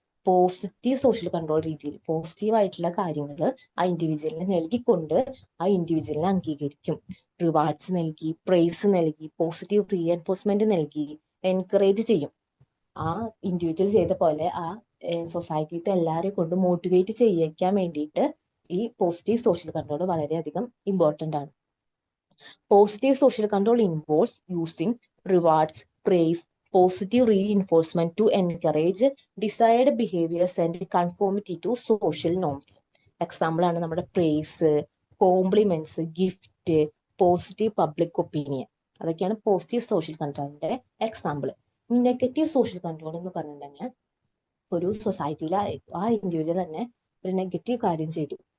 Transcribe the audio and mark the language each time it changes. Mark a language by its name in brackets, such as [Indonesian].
[Malayalam] Positive social control രീതിയിൽ positive ആയിട്ടുള്ള കാര്യങ്ങൾ ആ ഇൻഡിവിജ്വലിനെ നൽകിക്കൊണ്ട് ആ ഇൻഡിവിജ്വലിനെ അംഗീകരിക്കും. റിവാർഡ്സ് നൽകി, പ്രൈസ് നൽകി, പോസിറ്റീവ് റീഎൻഫോഴ്സ്മെന്റ് നൽകി എൻകറേജ് ചെയ്യും. ആ ഇൻഡിവിജ്വൽ ചെയ്ത പോലെ ആ സൊസൈറ്റിയിലത്തെ എല്ലാവരെയും കൊണ്ട് മോട്ടിവേറ്റ് ചെയ്യിക്കാൻ വേണ്ടിയിട്ട് ഈ പോസിറ്റീവ് സോഷ്യൽ കൺട്രോൾ വളരെയധികം ഇമ്പോർട്ടൻ്റ് ആണ്. [English] Positive social control involves using rewards, praise, positive reinforcement to encourage desired behaviors and conformity to social norms. [Malayalam] Example ആണ് നമ്മുടെ price, compliments, gift, positive public opinion. അതൊക്കെയാണ് positive social കൺട്രോളിന്റെ example. Negative social control എന്ന് പറഞ്ഞിട്ടുണ്ടെങ്കിൽ ഒരു സൊസൈറ്റിയിൽ ആ individual തന്നെ ഒരു നെഗറ്റീവ് കാര്യം ചെയ്തു.